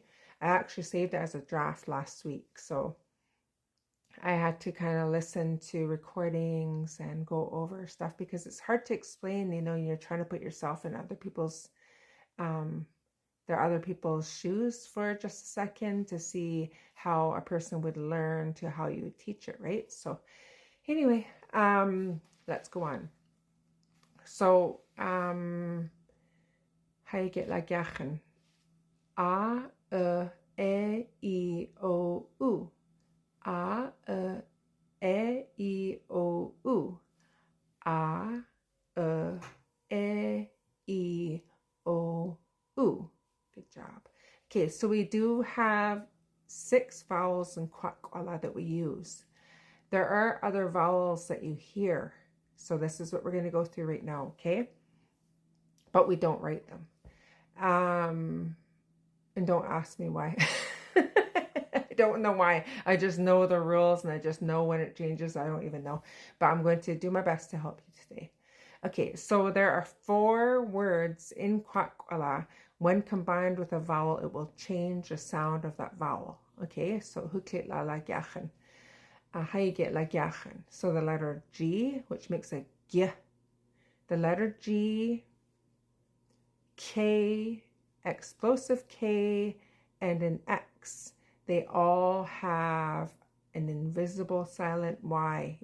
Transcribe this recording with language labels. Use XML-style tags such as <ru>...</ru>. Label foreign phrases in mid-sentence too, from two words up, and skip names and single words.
<en>I actually saved it as a draft last week, so I had to kind of listen to recordings and go over stuff because it's hard to explain, you know, you're trying to put yourself in other people's other people's shoes for just a second to see how a person would learn to how you would teach it, right? So anyway, let's go on. So how you get like yachen. A, E, I, O, U. A, E, I, O, U. A, E, I, O, U. Good job. Okay, so we do have 6 vowels in Kwak that we use. There are other vowels that you hear. So this is what we're going to go through right now, okay? But we don't write them. And don't ask me why. I don't know why. I just know the rules and I just know when it changes. I don't even know. But I'm going to do my best to help you today. Okay, so there are 4 words in Kwak. When combined with a vowel, it will change the sound of that vowel. Okay, so</en> <kwk>huklit la la gyachen.</kwk> <en>How you get</en> <kwk>la gyachen.</kwk> <en>So the letter G, which makes a G. The letter G, K, explosive K, and an X. They all have an invisible silent Y.</en>